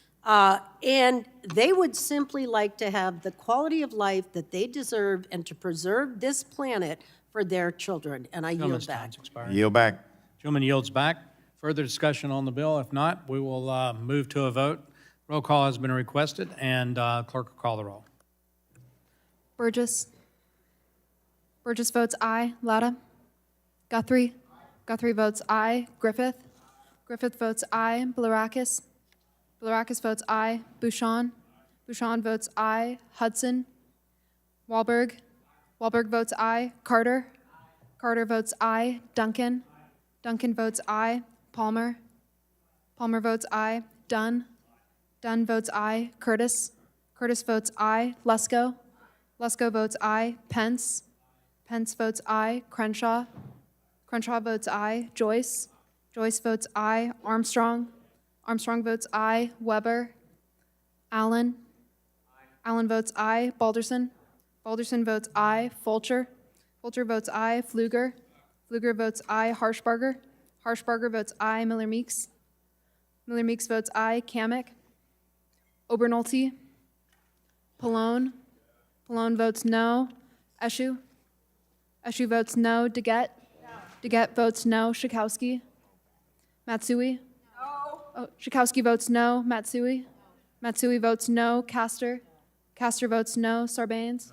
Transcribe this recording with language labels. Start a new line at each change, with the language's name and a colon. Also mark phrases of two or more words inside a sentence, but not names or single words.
English: And they would simply like to have the quality of life that they deserve and to preserve this planet for their children. And I yield Gentleman's back. time's expired. Yield back. Gentleman yields back. Further discussion on the bill? If not, we will move to a vote. Roll call has been requested, and clerk will call the roll. Burgess. Burgess votes aye. Latta. Guthrie. Guthrie votes aye. Griffith. Griffith votes aye. Blaurakis. Blaurakis votes aye. Bouchon. Bouchon votes aye. Hudson. Wahlberg. Wahlberg votes aye. Carter. Carter votes aye. Duncan. Duncan votes aye. Palmer. Palmer votes aye. Dunn. Dunn votes aye. Curtis. Curtis votes aye. Lesko. Lesko votes aye. Pence. Pence votes aye. Crenshaw. Crenshaw votes aye. Joyce. Joyce votes aye. Armstrong. Armstrong votes aye. Weber. Allen. Allen votes aye. Balderson. Balderson votes aye. Fulcher. Fulcher votes aye. Pfluger. Pfluger votes aye. Harshbarger. Harshbarger votes aye. Miller Meeks. Miller Meeks votes aye. Kamick. Obernolte. Pallone. Pallone votes no. Eshu. Eshu votes no. Deget. Deget votes no. Schakowsky. Matsui. Oh, Schakowsky votes no. Matsui. Matsui votes no. Castor. Castor votes no. Sarbanes.